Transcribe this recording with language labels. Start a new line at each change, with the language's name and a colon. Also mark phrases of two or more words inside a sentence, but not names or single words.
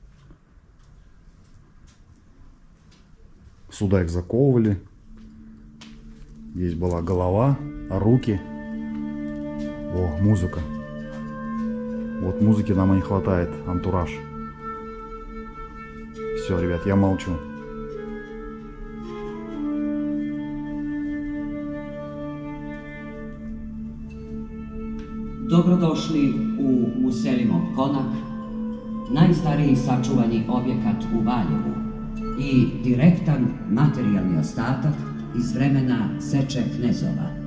Russian: Сюда их заковывали. Здесь была голова, руки. О, музыка. Вот музыки нам и не хватает. Антураж. Все, ребят, я молчу.
Serbian: Dobrodošli u Muselimov konak, najstariji sačuvani objekat u Valjevu i direktan materijalni ostatak iz vremena seče knezova.